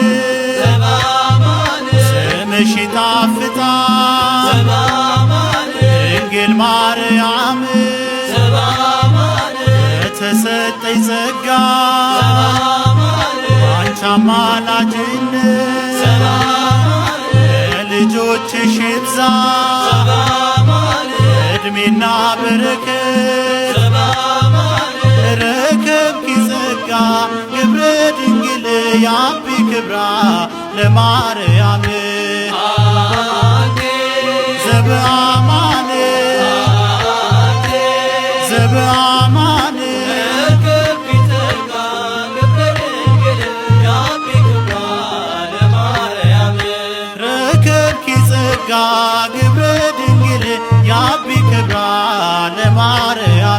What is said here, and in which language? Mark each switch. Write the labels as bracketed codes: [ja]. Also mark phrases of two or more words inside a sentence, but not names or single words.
[am] ስምሽ ይጣፍጣል ድንግል ማርያም የተሰጠኝ ጸጋ ባንቺ አማላጅነት ለልጆችሽ ይብዛ ዕድሜና በረከት [gez] ረከብኪ ጸጋ ግብረ ድንግል ያቢ ክብራ ለማርያም ዘበአማን ዘበአማን ረከብኪ ጸጋ ግብረ ድንግል ያቢ ክብራ ለማርያም